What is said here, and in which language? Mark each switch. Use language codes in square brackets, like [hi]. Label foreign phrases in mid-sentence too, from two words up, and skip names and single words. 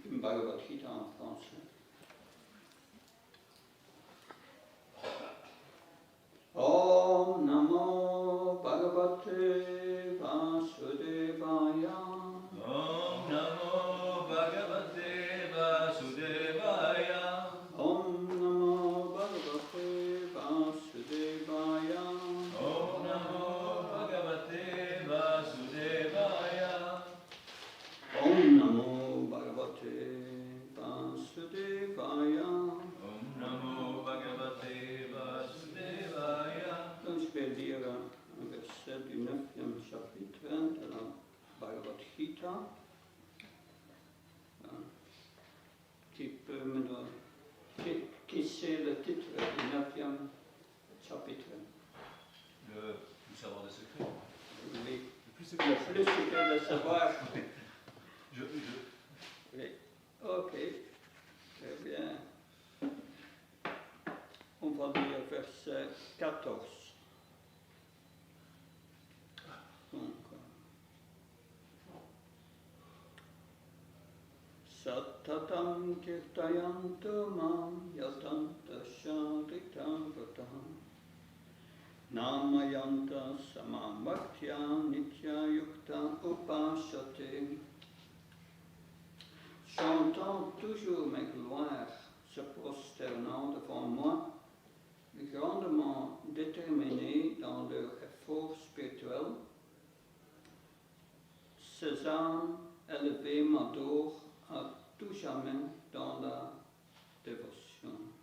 [fr] Bhagavad Gita en français. [sa] Om Namo Bhagavate Vasudevaya. Om Namo Bhagavate Vasudevaya. Om Namo Bhagavate Vasudevaya. Om Namo Bhagavate Vasudevaya. Om Namo Bhagavate Vasudevaya. Om Namo Bhagavate Vasudevaya. [fr] Donc je vais lire un verset du 9e chapitre de la Bhagavad Gita. Qui c'est le titre du 9e chapitre? Le savoir des secrets. Oui. Le plus secret. Le plus secret de savoir. Oui. Ok. Très bien. On va lire verset 14. Donc, [sa] Satatam kirtayanto mam yatanta sharitam vatam namayanta samam bhaktya nitya yukta upashate. [fr] Chantant toujours mes gloires, se prosternant devant moi, grandement déterminés dans leur effort spirituel, ces âmes élevées m'adorent à tout jamais dans la dévotion.